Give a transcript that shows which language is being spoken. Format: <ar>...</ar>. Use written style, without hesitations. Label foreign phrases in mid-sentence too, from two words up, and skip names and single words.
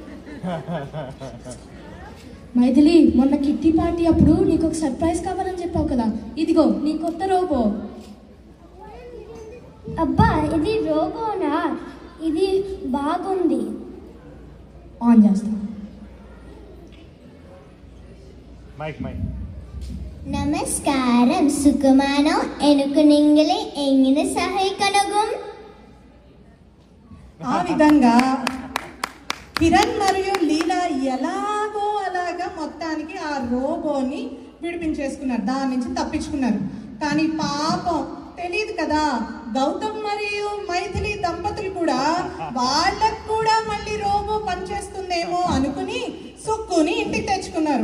<te>మైథిలి, మొన్న కిట్టి పార్టీ అప్పుడు నీకు ఒక సర్ప్రైజ్ కావాలని చెప్పావు కదా, ఇదిగో నీ కొత్త రోబో. అబ్బా, ఇది రోబోనా? ఇది బాగుంది. ఆన్ చేస్తా.</te> <ml>നമസ്കാരം, സുഖമാണോ? എനിക്ക് നിങ്ങളെ എങ്ങനെ സഹായിക്കണകും?</ml> <te>ఆ విధంగా కిరణ్ మరియు లీలా ఎలాగో అలాగా మొత్తానికి ఆ రోబోని విడిపించేసుకున్నారు, దాని నుంచి తప్పించుకున్నారు. కానీ పాపం తెలియదు కదా, గౌతమ్ మరియు మైథిలి దంపతులు కూడా వాళ్ళకు కూడా మళ్ళీ రోబో పనిచేస్తుందేమో అనుకుని సుక్కుని ఇంటికి తెచ్చుకున్నారు.</te>